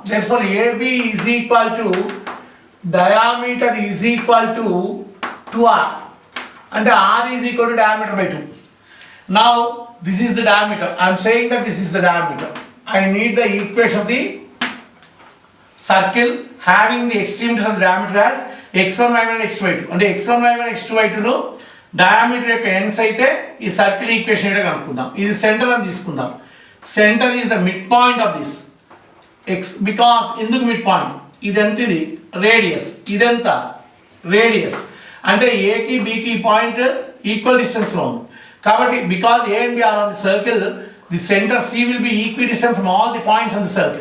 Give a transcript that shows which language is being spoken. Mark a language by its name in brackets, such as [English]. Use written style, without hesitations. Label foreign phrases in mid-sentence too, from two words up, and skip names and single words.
[English] Therefore AB is equal to diameter is equal to 2r, and r is equal to diameter by 2. Now this is the diameter. I am saying that this is the diameter. I need the equation of the circle having the extremities of the diameter as x1 y1 x2 y2. [Telugu] అంటే x1 y1 x2 y2 ను diameter యొక్క ends అయితే ఈ [English] circle equation [Telugu] ఏంటో కనుక్కుందాం. ఇది సెంటర్ అని తీసుకుందాం. [English] Center is the mid point of this x, because [Telugu] ఎందుకు మిడ్ పాయింట్, ఇదెంత, ఇది రేడియస్, ఇదెంత రేడియస్, అంటే ఏకి బికి పాయింట్ ఈక్వల్ డిస్టెన్స్ లో ఉంది కాబట్టి [English] because A and B are on the circle, the center C will be equidistant from all the points on the circle.